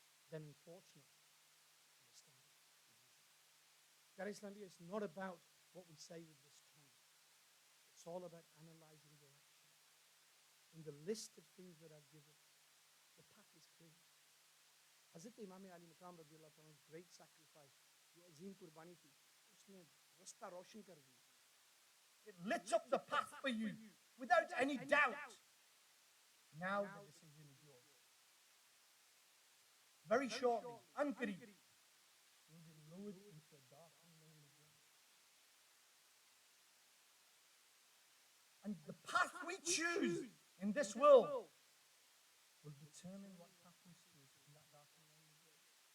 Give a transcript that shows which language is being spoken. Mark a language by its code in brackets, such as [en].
[en] then unfortunately, understand it. That Islamia is not about what we say with this tongue. It's all about analyzing your actions. In the list of things that I've given, the path is clear. [hi] Hazrat Imam Ali Maqam radiallahu anhu's [en] great sacrifice, [hi] जो अजीम कुर्बानी थी, उसने रास्ता रोशन कर दिया. [en] It lit up the path for you without any doubt. Now the decision is yours. Very shortly, Anqarib, you'll be lowered into a dark and lonely grave. And the path we choose in this world will determine what happens to us in that dark and lonely grave.